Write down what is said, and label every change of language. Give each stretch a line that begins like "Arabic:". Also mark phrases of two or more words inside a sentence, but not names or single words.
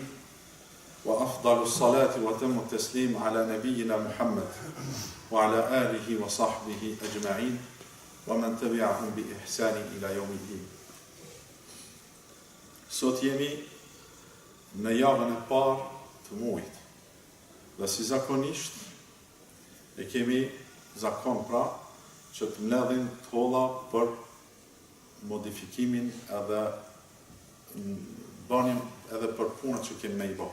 Arabic: وأفضل الصلاة وتم التسليم على نبينا محمد وعلى آله وصحبه أجمعين ومن تبعهم بإحسان إلى يوم الدين.
Albanian: Sot jemi në javën e parë të muajit. Dhe si zakonisht e kemi zakon pra që të mbledhim tolla për modifikimin edhe bënim edhe për punët që kemi me i bë.